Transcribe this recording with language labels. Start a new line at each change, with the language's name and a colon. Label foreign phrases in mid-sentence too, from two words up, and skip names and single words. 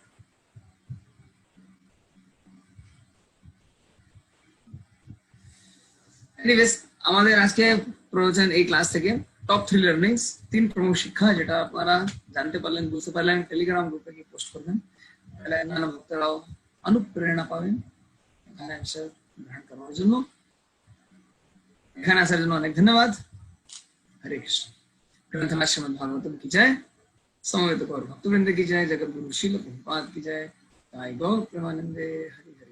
Bangla: এনিওয়েজ, আমাদের আজকে প্রয়োজন এই ক্লাস থেকে
English: top 3 learnings,
Bangla: 3 প্রমুখ শিক্ষা যেটা আপনারা জানতে পারলেন, বুঝতে পারলেন, টেলিগ্রাম গ্রুপে গিয়ে পোস্ট করবেন, তাহলে অন্যান্য ভক্তরাও অনুপ্রেরণা পাবেন এখানে অ্যান্সার গ্রহণ করার জন্য। এখানে আসার জন্য অনেক ধন্যবাদ।
Sanskrit: हरे कृष्ण।
Hindi: ग्रंथराज श्रीमद् भागवतम की जय, समवेत गौर भक्तवृंद की जय, जगत गुरु श्रील प्रभुपाद की जय, गौर प्रेमानंदे।